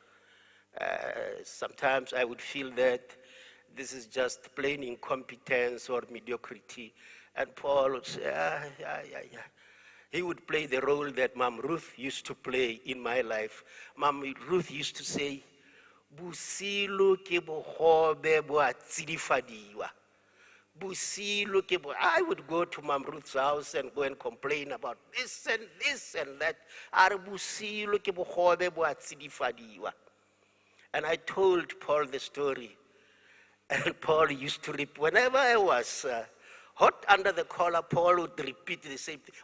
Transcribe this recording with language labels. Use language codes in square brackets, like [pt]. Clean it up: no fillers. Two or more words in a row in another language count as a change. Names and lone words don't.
[en] Sometimes I would feel that this is just plain incompetence or mediocrity. And Paul would say, He would play the role that Mom Ruth used to play in my life. Mom Ruth used to say, [tn] Busilo ke bogobe bo a tsidifadiwa. [en] I would go to Mom Ruth's house and go and complain about this and that. And I told Paul the story. And Paul used to repeat, whenever I was hot under the collar, Paul would repeat the same thing.